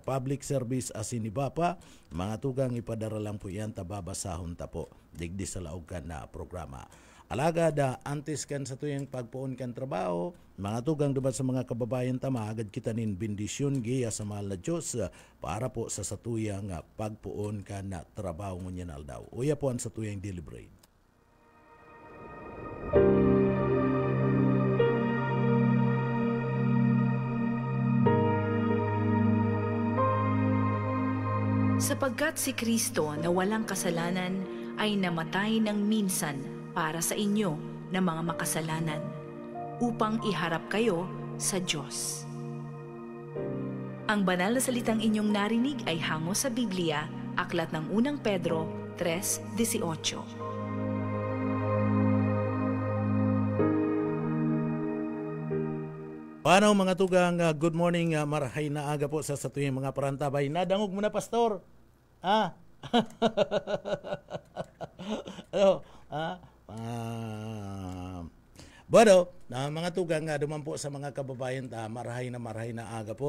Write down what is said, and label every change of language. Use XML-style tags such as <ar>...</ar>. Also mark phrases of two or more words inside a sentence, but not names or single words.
<en>Public service</en> <bik>asin iba pa, mga tugang ipadara lang po yan, tababasahon ta po, digdi sa laog kan na programa. Alaga antes kan sa tuyang pagpuon kan trabaho, mga tugang duman sa mga kababayan tama, agad kita nin bendisyon giya sa mahal na Diyos para po sa satuyang pagpuon kan na trabaho ngunyan aldaw. Uya po ang satuyang deliberate.</bik> <tl>Sapagkat si Kristo na walang kasalanan ay namatay ng minsan para sa inyo na mga makasalanan, upang iharap kayo sa Diyos. Ang banal na salitang inyong narinig ay hango sa Biblia, aklat ng unang Pedro 3:18.</tl> <bik>Paano mga tugang,</bik> <en>good morning,</en> <bik>marhay na aga po sa satuyang mga parantabay. Nadangog mo na, Pastor? Bueno, mga tugang, duman po sa mga kababayan, marhay na aga po.</bik>